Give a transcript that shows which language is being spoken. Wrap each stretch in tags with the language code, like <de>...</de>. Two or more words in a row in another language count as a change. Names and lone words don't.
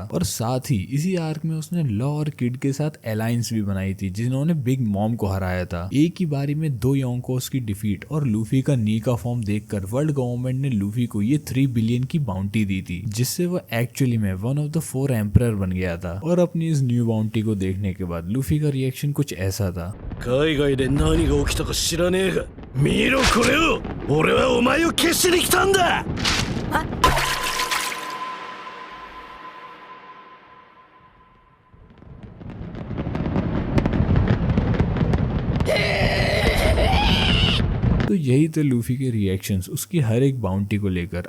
<hi>और साथ ही इसी आर्क में उसने लॉ और किड के साथ अलायंस भी बनाई थी जिन्होंने बिग मॉम को हराया था। एक ही बारी में 2 योंकोस की डिफीट और लूफी का नीका फॉर्म देखकर</hi> <en>world government</en> <hi>ने लूफी को ये 3 बिलियन की बाउंटी दी थी जिससे वो एक्चुअली में</hi> <en>one of the 4 emperor</en> <hi>बन गया था। और अपनी इस</hi> <en>new bounty</en> <hi>को देखने के बाद लूफी का रिएक्शन कुछ ऐसा था।</hi> <ja>海外で何が起きたか知らねえが、見ろこれを。俺はお前を消しに来たんだ。</ja> <hi>तो यही थे लूफी के रिएक्शंस उसकी हर एक बाउंटी को लेकर।</hi>